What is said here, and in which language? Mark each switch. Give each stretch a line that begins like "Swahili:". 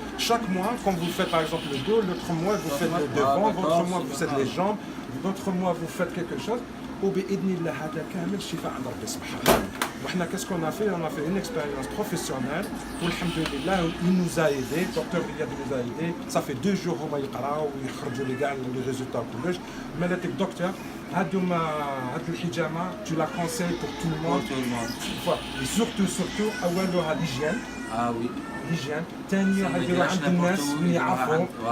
French: Chaque mois, quand vous faites par exemple le dos, l'autre mois vous faites le devant, l'autre mois vous faites les jambes, l'autre mois vous faites quelque chose.
Arabic: وبإذن الله هذا كامل شفاء عند ربي سبحانه وتعالى.
French: وإحنا qu'est-ce qu'on a fait? On a fait une expérience professionnelle. والحمدلله il nous a aidé, docteur Riyad nous a aidé.
Arabic: Ça fait 2 jours هما يقراو ويخرجوا لي كاع les résultats كلش. مالك الدكتور هاد الحجامة tu la conseilles pour tout le monde.
French: Et surtout أولها l'hygiène. Ah oui. l'hygiène.
Arabic: ثاني هادو عند الناس اللي يعرفوا.